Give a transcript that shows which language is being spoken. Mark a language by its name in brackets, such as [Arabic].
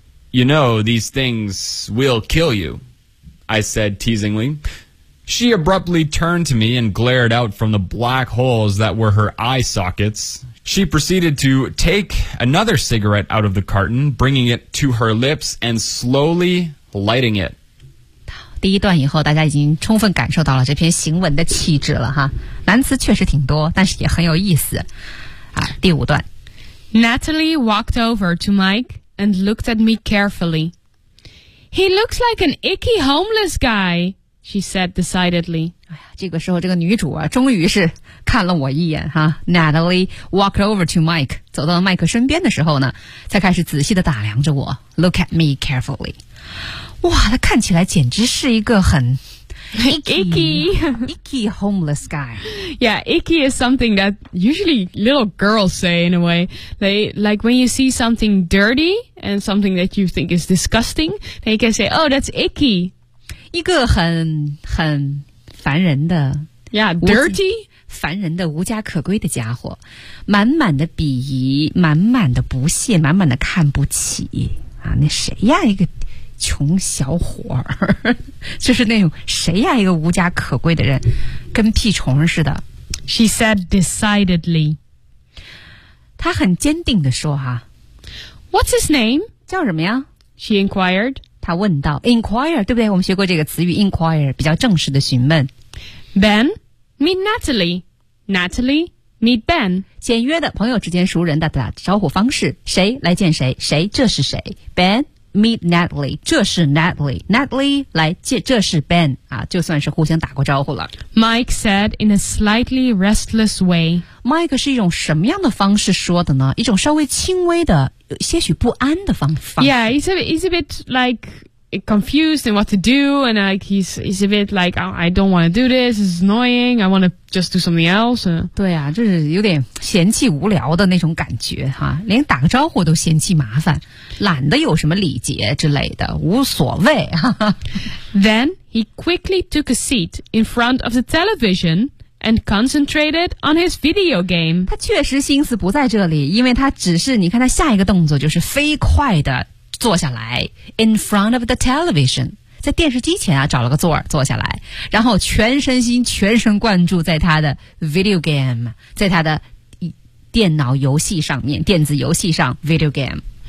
[English] You know, these things will kill you, I said teasingly. She abruptly turned to me and glared out from the black holes that were her eye sockets. She proceeded to take another cigarette out of the carton, bringing it to her lips and slowly lighting it. [Chinese] 第一段以后，大家已经充分感受到了这篇行文的气质了哈。难词确实挺多，但是也很有意思。啊，第五段。 [English] Natalie walked over to Mike and looked at me carefully. He looks like an icky homeless guy, she said decidedly. [Chinese] 这个时候这个女主啊终于是看了我一眼哈 [English] Natalie walked over to Mike [Chinese] 走到了麦克身边的时候呢才开始仔细地打量着我 [English] Look at me carefully [Chinese] 哇她看起来简直是一个很 [English] Icky homeless guy. Yeah, icky is something that usually little girls say in a way. They, like when you see something dirty and something that you think is disgusting, then you can say, oh, that's icky. [Chinese] 一个很很烦人的 [English] Yeah, dirty? [Chinese] 烦人的无家可归的家伙，满满的鄙夷，满满的不屑，满满的看不起啊！那谁呀，一个穷小伙儿，就是那种谁呀，一个无家可归的人，跟屁虫似的。 [English] She said decidedly. [Chinese] 她很坚定地说哈。 [English] What's his name? [Chinese] 叫什么呀 [English] ？She inquired. [Chinese] 她问道 ，inquire 对不对？我们学过这个词语 ，inquire 比较正式的询问。 [English] Ben. Meet Natalie. Natalie, meet Ben. [Chinese] 简约的朋友之间熟人的招呼方式。谁来见谁？谁？这是谁 ？ [English] Ben, meet Natalie. [Chinese] 这是 Natalie. Natalie, 来见，这是 Ben. 啊，就算是互相打过招呼了。 [English] Mike said in a slightly restless way. [Chinese] Mike 是一种什么样的方式说的呢？一种稍微轻微的、些许不安的方式。 [English] Yeah, he's a bit like... confused in what to do, and like he's a bit like, oh, I don't want to do this, it's annoying, I want to just do something else. [Chinese] 对啊，就是有点嫌弃无聊的那种感觉哈，连打个招呼都嫌弃麻烦，懒得有什么礼节之类的，无所谓。 [English] Then he quickly took a seat in front of the television and concentrated on his video game. [Chinese] 他确实心思不在这里，因为他只是，你看他下一个动作就是飞快的坐下来 ， [English] in front of the television， [Chinese] 在电视机前啊，找了个座坐下来，然后全身心、全神贯注在他的 video game， 在他的电脑游戏上面，电子游戏上 video game。